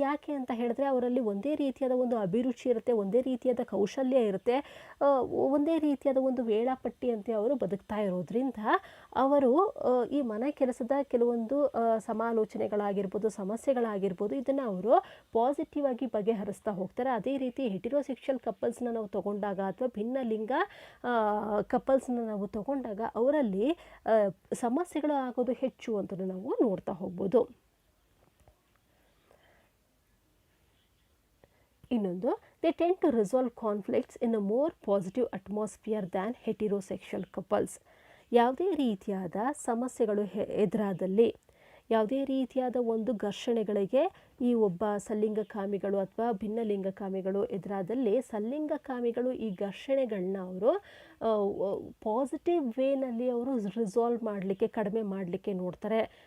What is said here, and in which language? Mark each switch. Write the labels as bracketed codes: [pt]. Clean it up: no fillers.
[kn] ಯಾಕೆ ಅಂತ ಹೇಳಿದ್ರೆ ಅವರಲ್ಲಿ ಒಂದೇ ರೀತಿಯಾದ ಒಂದು ಅಭಿರುಚಿ ಇರುತ್ತೆ, ಒಂದೇ ರೀತಿಯಾದ ಕೌಶಲ್ಯ ಇರುತ್ತೆ, ಒಂದೇ ರೀತಿಯಾದ ಒಂದು ವೇಳಾಪಟ್ಟಿಯಂತೆ ಅವರು ಬದುಕ್ತಾ ಇರೋದ್ರಿಂದ ಅವರು ಈ ಮನೆ ಕೆಲಸದ ಕೆಲವೊಂದು ಸಮಾಲೋಚನೆಗಳಾಗಿರ್ಬೋದು, ಸಮಸ್ಯೆಗಳಾಗಿರ್ಬೋದು, ಇದನ್ನು ಅವರು ಪಾಸಿಟಿವ್ ಆಗಿ ಬಗೆಹರಿಸ್ತಾ ಹೋಗ್ತಾರೆ. ಅದೇ ರೀತಿ ಹೆಟಿರೋಸೆಕ್ಷುವಲ್ ಕಪಲ್ಸ್ನ ನಾವು ತಗೊಂಡಾಗ ಅಥವಾ ಭಿನ್ನಲಿಂಗ ಕಪಲ್ಸ್ನ ನಾವು ತಗೊಂಡಾಗ ಅವರಲ್ಲಿ ಸಮಸ್ಯೆಗಳು ಆಗೋದು ಹೆಚ್ಚು ಅಂತ ನಾವು ನೋಡ್ತಾ ಹೋಗ್ಬೋದು. ಇನ್ನೊಂದು, [en] They tend to resolve conflicts in a more positive atmosphere than heterosexual couples. [kn] ಯಾವುದೇ ರೀತಿಯಾದ ಸಮಸ್ಯೆಗಳು ಎದುರಾದಲ್ಲಿ, ಯಾವುದೇ ರೀತಿಯಾದ ಒಂದು ಘರ್ಷಣೆಗಳಿಗೆ ಈ ಒಬ್ಬ ಸಲ್ಲಿಂಗಕಾಮಿಗಳು ಅಥವಾ ಭಿನ್ನಲಿಂಗಕಾಮಿಗಳು ಎದುರಾದಲ್ಲಿ ಸಲ್ಲಿಂಗಕಾಮಿಗಳು ಈ ಘರ್ಷಣೆಗಳನ್ನ ಅವರು ಪಾಸಿಟಿವ್ ವೇನಲ್ಲಿ ಅವರು ರಿಸಾಲ್ವ್ ಮಾಡಲಿಕ್ಕೆ, ಕಡಿಮೆ ಮಾಡಲಿಕ್ಕೆ ನೋಡ್ತಾರೆ.